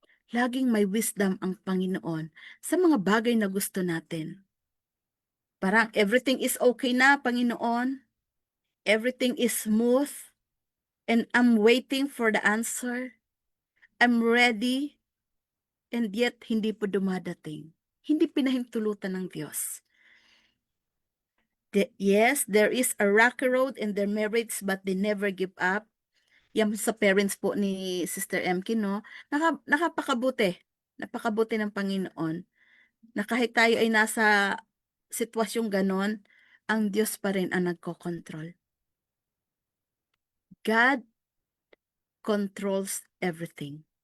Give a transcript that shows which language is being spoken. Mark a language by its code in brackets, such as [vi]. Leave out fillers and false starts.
[tl] Laging may wisdom ang Panginoon sa mga bagay na gusto natin. [en] Parang everything is okay na, Panginoon. Everything is smooth. And I'm waiting for the answer. I'm ready. And yet, hindi po dumadating. [tl] Hindi pinahintulutan ng Diyos. [en] Yes, there is a rocky road in their marriage, but they never give up. [tl] Yan sa parents po ni Sister Emky, no? Napakabuti ng Panginoon. Na kahit tayo ay nasa sitwasyong ganon, ang Diyos pa rin ang nagko-control. [en] God controls everything.